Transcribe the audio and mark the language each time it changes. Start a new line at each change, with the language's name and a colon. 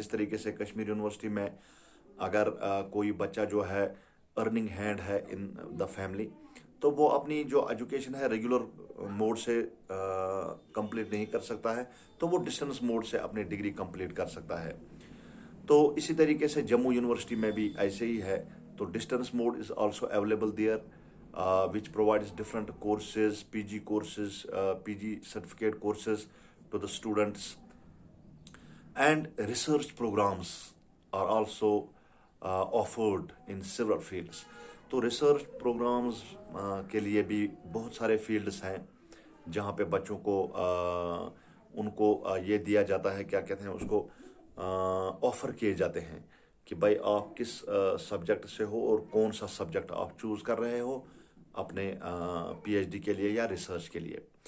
Urdu: جس طریقے سے کشمیر یونیورسٹی میں اگر کوئی بچہ جو ہے ارننگ ہینڈ ہے
English: in the family,
Urdu: تو وہ اپنی جو ایجوکیشن ہے ریگولر موڈ سے کمپلیٹ نہیں کر سکتا ہے، تو وہ ڈسٹنس موڈ سے اپنی ڈگری کمپلیٹ کر سکتا ہے. تو اسی طریقے سے جموں یونیورسٹی میں بھی ایسے ہی ہے.
English: تو distance mode is also available there which provides different courses, PG courses, PG certificate courses to the students, and research programs are also offered in several fields.
Urdu: تو ریسرچ پروگرامز کے لیے بھی بہت سارے فیلڈس ہیں جہاں پہ بچوں کو ان کو یہ دیا جاتا ہے، کیا کہتے ہیں اس کو، آفر کیے جاتے ہیں کہ بھائی آپ کس سبجیکٹ سے ہو اور کون سا سبجیکٹ آپ چوز کر رہے ہو اپنے پی ایچ ڈی کے لیے یا ریسرچ کے لیے.